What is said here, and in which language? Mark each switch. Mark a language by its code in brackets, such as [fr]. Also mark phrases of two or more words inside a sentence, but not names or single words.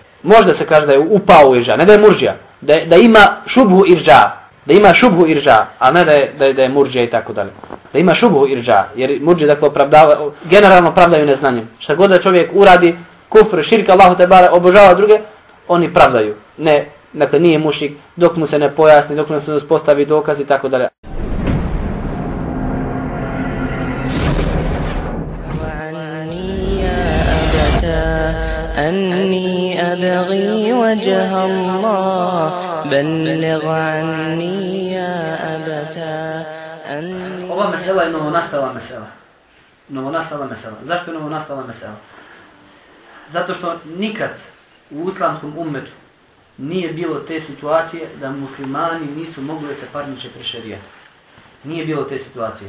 [bs] Možda se kaže da je upao u irđa, ne da je murđija, da ima šubhu irđa, a ne da je murđija i tako dalje. Da ima šubhu irđa, jer murđije dakle generalno pravdaju neznanjem. Šta god da čovjek uradi, kufr, širk, Allahu te bare, obožava druge, oni pravdaju. Ne, dakle nije mušik dok mu se ne pojasni, dok mu se ne uspostavi dokaz i tako dalje. [ar] أني أبغي وجه الله بلغ عني يا أبتا أني. [bs] Ova mesela je novonastala mesela. Zašto je novonastala mesela? Zato što nikad u islamskom ummetu nije bilo te situacije da muslimani nisu mogli se parniče prešerijati. Nije bilo te situacije.